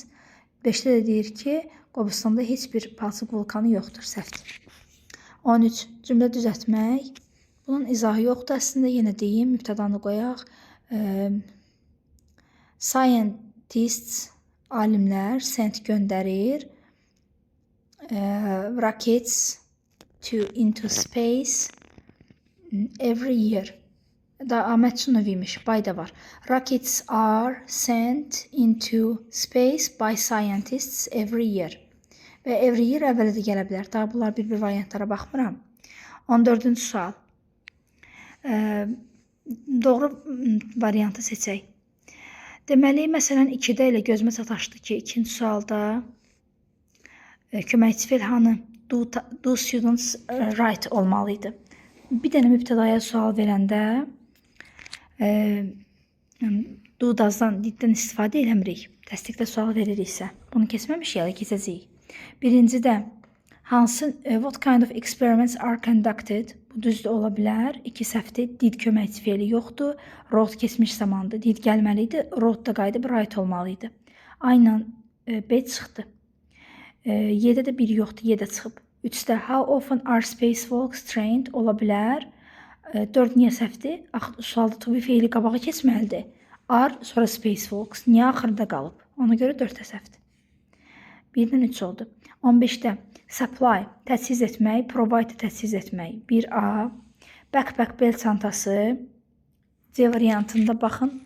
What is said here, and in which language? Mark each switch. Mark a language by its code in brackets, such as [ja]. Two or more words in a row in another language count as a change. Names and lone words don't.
[az] 5-də də deyir ki, Qobustanda heç bir palçıq vulkanı yoxdur. Səhvdir. 13. Cümlə düzəltmək. Bunun izahı yoxdur. Əslində yenə deyim, mübtədanı qoyaq. Scientists, alimlər sent göndərir. [en] Rockets into space every year. Da Ahmet Sunov imiş. Bay da var. Rockets are sent into space by scientists every year. [az] Və [en] every year [az] əvvələ də gələ bilər. Daha bunlar bir-bir variantlara baxmıram. 14-cü sual. Doğru variantı seçək. Deməli, məsələn, 2-də elə gözümə sataşdı ki, 2-ci sualda köməkçi fe'l hanı? [en] Do students write olmalıydı. [az] Bir dənə mübtədaya sual verəndə [en] do does'dan diddən [az] istifadə eləmirik. Təsdiqdə sual veririksə. Bunu keçməmişik, ya da keçəcəyik. Birincidə hansı [en] what kind of experiments are conducted? [az] Bu düzdür, ola bilər. 2 səhvdir. Did köməkçi fe'li yoxdur. Wrote keçmiş zamandır. Did gəlməliydi. Wrote da qayıdıb write olmalıydı. Aynen B çıxdı. 7-də də 1 yoxdur. 7 çıxıb. [en] 3-də how often are spacewalks trained? [az] Ola bilər. 4 niyə səhvdir? Sualda [en] to be [az] fe'li qabağa keçməlidir. Are sonra spacewalks. Niyə axırda qalıb? Ona görə 4-də səhvdir. 1-dən 3 oldu. 15-də supply təchiz etmək, provide təchiz etmək. 1A. Backpack bel çantası. C variantında baxın.